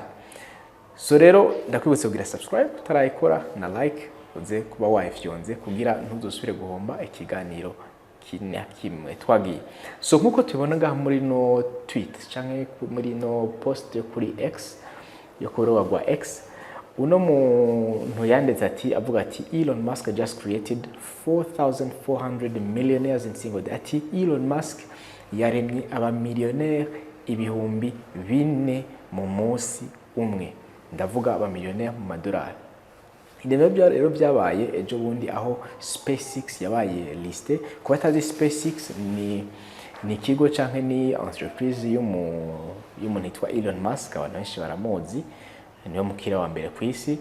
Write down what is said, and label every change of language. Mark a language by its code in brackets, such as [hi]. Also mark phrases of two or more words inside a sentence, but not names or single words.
[rn] So rero ndakwibutsa kugira subscribe utarayikora na like uze kuba wayifyonze kugira ntuzosubire guhomba ikiganiro kimwe twagiye. So nkuko tubona ngaha muri no tweet canke muri no post yo kuri X yo ku rubuga rwa X, uno muntu yanditse ati avuga ati [en] Elon Musk just created 4,400 millionaires in single day. [rn] Ati Elon Musk yaremye abamiliyoneri ibihumbi 4 mu munsi umwe. Ndavuga abamiliyoneri mu madolari. Ibyo rero byabaye ejo bundi aho SpaceX yabaye liste. Kuba atazi SpaceX ni kigo canke ni entreprise y'umuntu yitwa Elon Musk, abantu benshi baramuzi, niyo mukira wa mbere ku isi.